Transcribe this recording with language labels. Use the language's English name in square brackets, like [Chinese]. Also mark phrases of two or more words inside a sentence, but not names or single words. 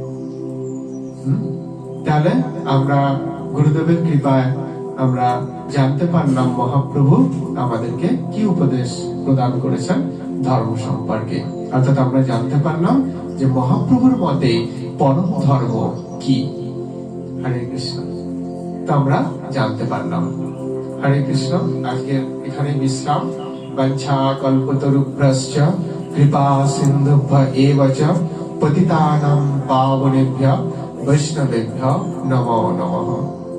[Bangla] তাহলে আমরা গুরুদেবের কৃপায় আমরা জানতে পারলাম মহাপ্রভু আমাদেরকে কি উপদেশ প্রদান করেছেন ধর্ম সম্পর্কে। অর্থাৎ আমরা জানতে পারলাম যে মহাপ্রভুর মতে পরম ধর্ম কি। হরে কৃষ্ণ। তো আমরা জানতে পারলাম। হরে কৃষ্ণ। আজকে এখানে বিশ্রাম। [Sanskrit] বাঞ্ছা কল্পতরুভ্যশ্চ কৃপা সিন্ধুভ্য এব চ পতিতানাং পাবনেভ্যঃ বৈষ্ণবেভ্যঃ নমো নমঃ।